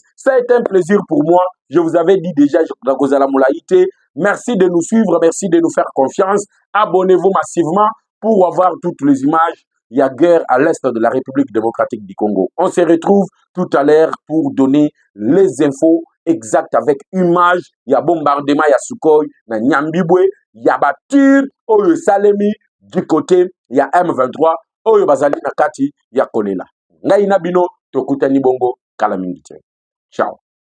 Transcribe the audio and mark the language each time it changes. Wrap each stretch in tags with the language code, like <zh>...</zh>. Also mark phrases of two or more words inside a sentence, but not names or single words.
<fr>Ça a été un plaisir pour moi. Je vous avais dit déjà, merci de nous suivre, merci de nous faire confiance. Abonnez-vous massivement pour avoir toutes les images. Il y a guerre à l'est de la République démocratique du Congo. On se retrouve tout à l'heure pour donner les infos exactes avec images. Il y a bombardement, il y a Sukhoi, il y a Nyambibwe,</fr> <ln>ya batir oyo salemi</ln> <fr>du côté</fr> <ln>ya M23 oyo bazali na kati ya kolela. Ngai na bino tokutani bongo kala mingi te. Ciao.</ln>